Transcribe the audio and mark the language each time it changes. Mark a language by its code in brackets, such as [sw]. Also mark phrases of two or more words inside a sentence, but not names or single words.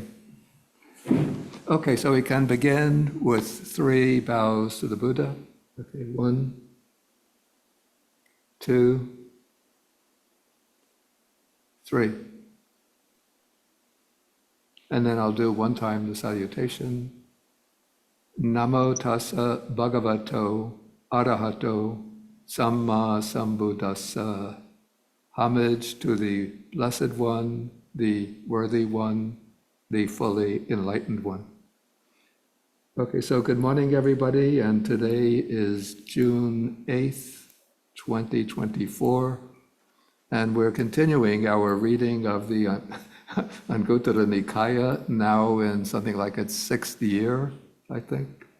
[en] Okay, so we can begin with 3 bows to the Buddha. Okay, 1, 2, 3. And then I'll do one time the salutation. [pi] Namo tassa bhagavato arahato samma sambuddhassa. [en] Homage to the Blessed One, the Worthy One, the fully enlightened one. Okay, so good morning, everybody, and today is June 8th, 2024, and we're continuing our reading of the Anguttara Nikaya, now in something like its 6th year, I think.